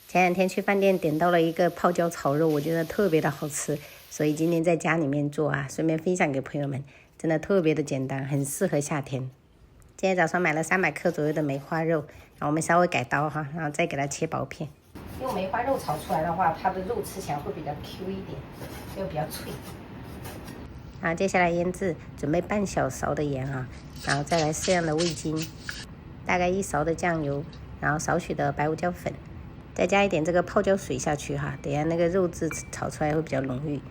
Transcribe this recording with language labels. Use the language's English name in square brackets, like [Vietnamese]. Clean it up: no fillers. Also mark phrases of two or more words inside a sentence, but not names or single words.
[Chinese] 前2天去飯店點到了一個泡椒炒肉，我覺得特別的好吃，所以今天在家裡面做啊，順便分享給朋友們，真的特別的簡單，很適合夏天。今天早上買了300克左右的梅花肉，然後我們稍微改刀哈，然後再給它切薄片。用梅花肉炒出來的話，它的肉吃起來会比較 Q 一點，又比較脆。然後接下來醃製，準備半小勺的鹽啊，然後再來適量的味精，大概1勺的醬油，然後少許的白胡椒粉，再加一點這個泡椒水下去哈，等一下那個肉質炒出來會比較濃郁。